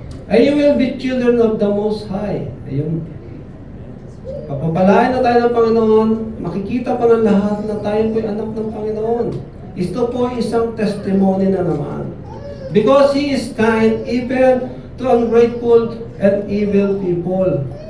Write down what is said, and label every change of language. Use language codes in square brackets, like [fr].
[en] And you will be children of the Most High. [tl] Ayun. Papapalain na tayo ng Panginoon, makikita pa ng lahat na tayo po'y anak ng Panginoon. Ito po isang testimony na naman. [en] Because He is kind even to ungrateful and evil people.